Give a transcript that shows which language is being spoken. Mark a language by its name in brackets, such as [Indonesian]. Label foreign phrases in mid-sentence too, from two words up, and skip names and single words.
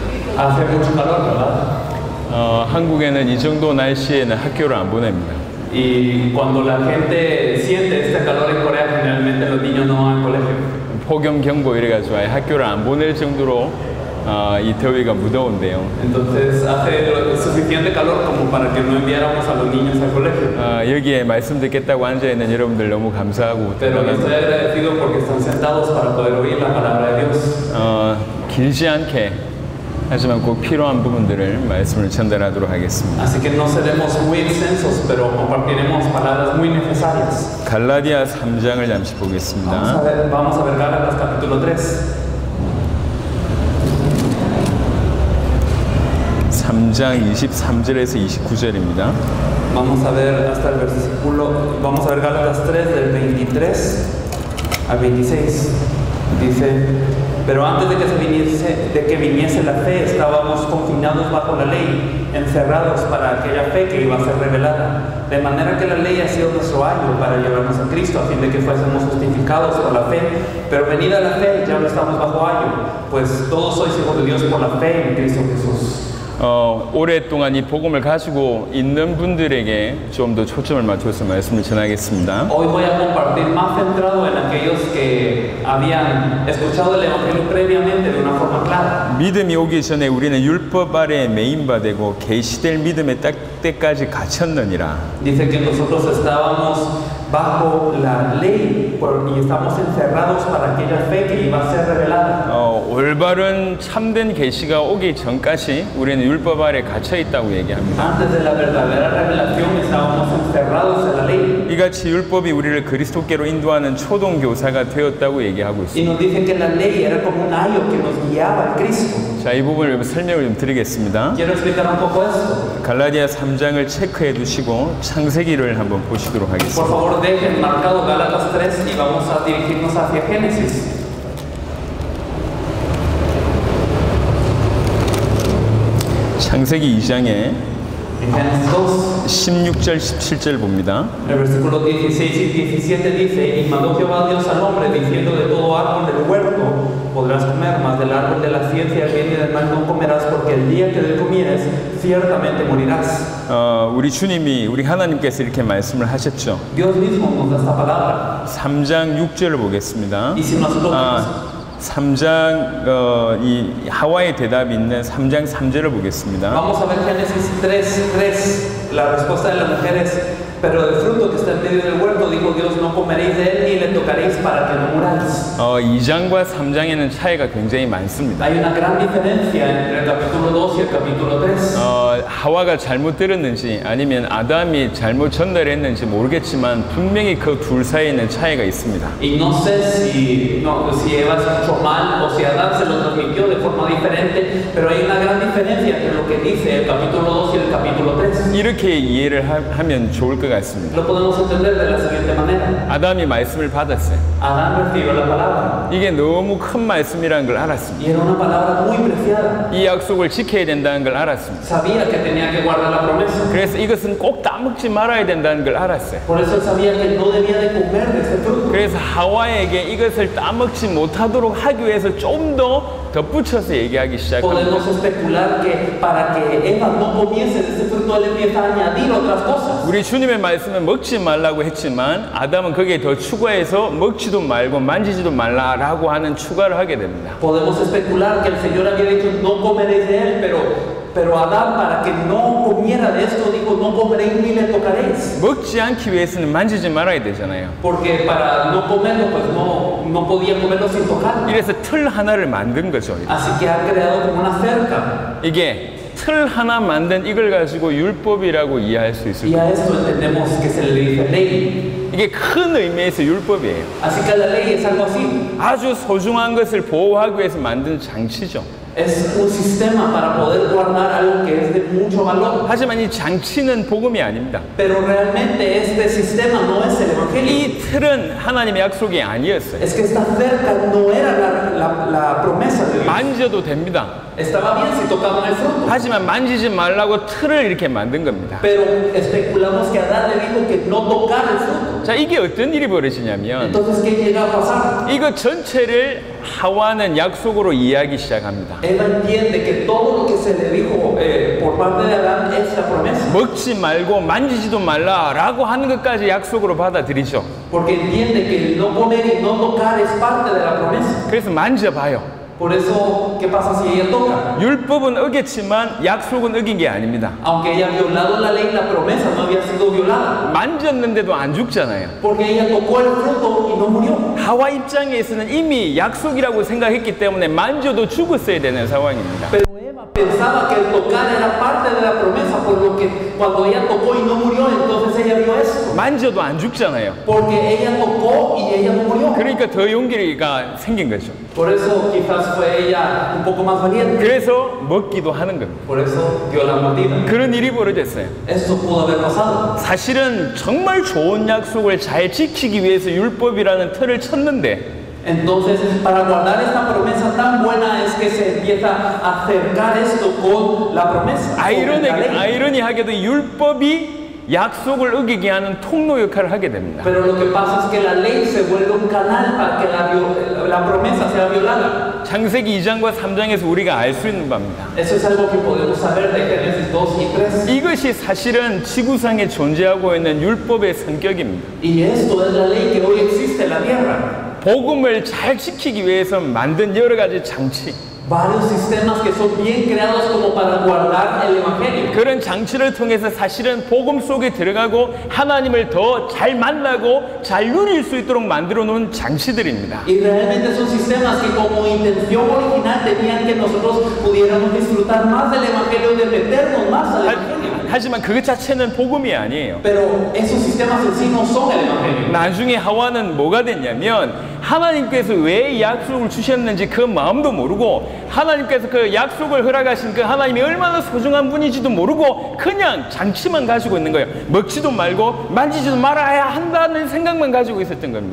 [Spanish] Hace mucho calor, ¿verdad? [Korean] 한국에는 이 정도 날씨에는 학교를 안 보냅니다. [Spanish] Y cuando la gente siente este calor en Corea, generalmente los niños no van al colegio. [Korean] 폭염 경보 이래가지고 아예 학교를 안 보낼 정도로 이 더위가 무더운데요. [Spanish] Entonces hace suficiente calor como para que no enviáramos a los niños al colegio. [Korean] 여기에 말씀 듣겠다고 앉아있는 여러분들 너무 감사하고 [Spanish] Pero estoy agradecido porque están sentados para poder oír la palabra de Dios. [Korean] 길지 않게 하지만 꼭 필요한 부분들을 말씀을 전달하도록 하겠습니다. [Spanish] Así que no seremos muy extensos, pero compartiremos palabras muy necesarias. [Korean] 갈라디아 3장을 잠시 보겠습니다. [Spanish] Vamos a ver Gálatas capítulo 3. [Korean] 3장 23절에서 29절입니다. [Spanish] Vamos a ver hasta el versículo, vamos a ver Gálatas 3 del 23 al 26. Dice, pero antes de que viniese la fe, estábamos confinados bajo la ley, encerrados para aquella fe que iba a ser revelada. De manera que la ley ha sido nuestro ayo para llevarnos a Cristo, a fin de que fuésemos justificados por la fe. Pero venida la fe, ya no estamos bajo ayo, pues todos sois hijos de Dios por la fe en Cristo Jesús. [Korean] 오랫동안 이 복음을 가지고 있는 분들에게 좀 더 초점을 맞춰서 말씀을 전하겠습니다. [Spanish] Hoy voy a compartir más centrado en aquellos que habían escuchado el evangelio previamente de una forma clara. [Korean] 믿음이 오기 전에 우리는 율법 아래에 매인바되고 계시될 믿음의 때까지 갇혔느니라. [Spanish] Dice que nosotros estábamos bajo la ley y estamos encerrados para aquella fe que iba a ser revelada. [Korean] 올바른 참된 계시가 오기 전까지 우리는 율법 아래 갇혀 있다고 얘기합니다. [Spanish] Antes de la verdadera revelación estábamos encerrados en la ley. [Korean] 이같이 율법이 우리를 그리스도께로 인도하는 초동 교사가 되었다고 얘기하고 [Spanish] Y nos [Korean] 있습니다. [Spanish] dice que la ley era como un ayo que nos guiaba al Cristo. [Korean] 자, 이 부분을 설명을 좀 드리겠습니다. [Spanish] Quiero explicar un poco esto. [Korean] 갈라디아 3장을 체크해 두시고 창세기를 한번 보시도록 [Spanish] Por [Korean] 하겠습니다. [Spanish] favor, dejen marcado Gálatas 3 y vamos a dirigirnos hacia Génesis. [Korean] 창세기 2장에 [Spanish] En Génesis 2, [Korean] 16절 17절 봅니다. [Spanish] el versículo 16 y 17 dice, y mandó Jehová Dios al hombre, diciendo, de todo árbol del huerto podrás comer, mas del árbol de la ciencia del bien y del mal no comerás, porque el día que de él comieres, ciertamente morirás. [Korean] 우리 주님이, 우리 하나님께서 이렇게 말씀을 하셨죠. [Spanish] Dios mismo nos da esta palabra. [Korean] 3장 6절을 보겠습니다. [Spanish] Y si nosotros [Korean] 3장 이 하와의 대답이 있는 3장 3절을 보겠습니다. [Spanish] vamos a ver Génesis 3:3, la respuesta de la mujer es, pero del fruto que está en medio del huerto, dijo Dios, no comeréis de él ni le tocaréis para que no muráis. [Korean] 2장과 3장에는 차이가 굉장히 많습니다. [Spanish] Hay una gran diferencia entre el capítulo 2 y el capítulo 3. [Korean] 하와가 잘못 들었는지 아니면 아담이 잘못 전달했는지 모르겠지만 분명히 그 둘 사이에는 차이가 있습니다. [Spanish] Y no sé si Eva escuchó mal o si Adán se lo transmitió de forma diferente, pero hay una gran diferencia entre lo que dice el capítulo 2 y el capítulo 3. [Korean] 이렇게 이해를 하면 좋을 것 같습니다. [Spanish] Lo podemos entender de la siguiente manera. [Korean] 아담이 말씀을 받았어요. [Spanish] Adán recibió la palabra. [Korean] 이게 너무 큰 말씀이라는 걸 알았습니다. [Spanish] Y era una palabra muy preciada. [Korean] 이 약속을 지켜야 된다는 걸 알았습니다. [Spanish] Sabía que tenía que guardar la promesa. [Korean] 그래서 이것은 꼭 따먹지 말아야 된다는 걸 알았어요. [Spanish] Por eso él sabía que no debía de comer de este fruto. [Korean] 그래서 하와에게 이것을 따먹지 못하도록 하기 위해서 좀 더 덧붙여서 얘기하기 시작합니다. [Spanish] Podemos especular que para que Eva no comiese de este fruto, él empieza a añadir otras cosas. [Korean] 우리 주님의 말씀은 먹지 말라고 했지만 아담은 거기에 더 추가해서 먹지도 말고 만지지도 말라라고 하는 추가를 하게 됩니다. [Spanish] Podemos especular que el Señor había dicho no comeréis de él, pero Adán para que no comiera de esto dijo no comeréis ni le tocaréis. [Korean] 먹지 않기 위해서는 만지지 말아야 되잖아요. [Spanish] Porque para no comerlo pues no podía comerlo sin tocarlo. [Korean] 이래서 틀 하나를 만든 거죠. [Spanish] Así que ha creado como una cerca. [Korean] 이게 틀 하나 만든 이걸 가지고 율법이라고 이해할 수 있을 [Spanish] Y [Korean] 거예요. [Spanish] a esto entendemos que se le dice ley. [Korean] 이게 큰 의미에서 율법이에요. [Spanish] Así que la ley es algo así. [Korean] 아주 소중한 것을 보호하기 위해서 만든 장치죠. [Spanish] Es un sistema para poder guardar algo que es de mucho valor. [Korean] 하지만 이 장치는 복음이 아닙니다. [Spanish] Pero realmente este sistema no es el evangelio. [Korean] 이 틀은 하나님의 약속이 아니었어요. [Spanish] Es que esta cerca no era la promesa de Dios. [Korean] 만져도 됩니다. [Spanish] Estaba bien si tocaban el fruto. [Korean] 하지만 만지지 말라고 틀을 이렇게 만든 겁니다. [Spanish] Pero especulamos que Adán le dijo que no tocara el fruto. [Korean] 자, 이게 어떤 일이 벌어지냐면 [Spanish] Entonces, ¿qué llega a pasar? [Korean] 이거 전체를 하와는 약속으로 이해하기 시작합니다. [Spanish] Eva entiende que todo lo se le dijo por parte de Adán es la promesa. [Korean] 먹지 말고 만지지도 말라라고 하는 것까지 약속으로 받아들이죠. [Spanish] Porque entiende que el no comer y no tocar es parte de la promesa. [Korean] 그래서 만져봐요. [Spanish] Por eso, ¿qué pasa si ella toca? [Korean] 율법은 어겼지만 약속은 어긴 게 아닙니다. [Spanish] Aunque ella ha violado la ley, la promesa no había sido violada. [Korean] 만졌는데도 안 죽잖아요. [Spanish] Porque ella tocó el fruto y no murió. [Korean] 하와 입장에서는 이미 약속이라고 생각했기 때문에 만져도 죽었어야 되는 상황입니다. [Spanish] Pero Eva pensaba que el tocar era parte de la promesa, por lo que cuando ella tocó y no murió, entonces ella vio eso. [Korean] 만져도 안 죽잖아요. [Spanish] Porque ella tocó y ella no murió. [Korean] 그러니까 더 용기가 생긴 거죠. [Spanish] Por eso quizás fue ella un poco más valiente. [Korean] 그래서 먹기도 하는 겁니다. [Spanish] Por eso dio la mordida. [Korean] 그런 일이 벌어졌어요. [Spanish] Esto pudo haber pasado. [Korean] 사실은 정말 좋은 약속을 잘 지키기 위해서 율법이라는 틀을 쳤는데 [Spanish] Entonces, para guardar esta promesa tan buena es que se empieza a acercar esto con la promesa. Con la ley. [Korean] 아이러니하게도 율법이 약속을 어기게 하는 통로 역할을 하게 됩니다. [Spanish] Pero lo que pasa es que la ley se vuelve un canal para que la promesa sea violada. [Korean] 창세기 2장과 3장에서 우리가 알 수 있는 바입니다. [Spanish] Eso es algo que podemos saber de Génesis 2 y 3. [Korean] 이것이 사실은 지구상에 존재하고 있는 율법의 성격입니다. [Spanish] Y esto es la ley que hoy existe en la tierra. [Korean] 복음을 잘 지키기 위해서 만든 여러 가지 장치. [Spanish] Varios sistemas que son bien creados como para guardar el evangelio. [Korean] 그런 장치를 통해서 사실은 복음 속에 들어가고 하나님을 더 잘 만나고 잘 누릴 수 있도록 만들어 놓은 장치들입니다. [Spanish] Y realmente son sistemas que como intención original tenían que nosotros pudiéramos disfrutar más del evangelio, de meternos más al evangelio. [Korean] 하지만 그것 자체는 복음이 아니에요. [Spanish] Pero esos sistemas en sí no son el evangelio. [Korean] 나중에 하와는 뭐가 됐냐면 하나님께서 왜 이 약속을 주셨는지 그 마음도 모르고 하나님께서 그 약속을 허락하신 그 하나님이 얼마나 소중한 분인지도 모르고 그냥 장치만 가지고 있는 거예요. 먹지도 말고 만지지도 말아야 한다는 생각만 가지고 있었던 겁니다.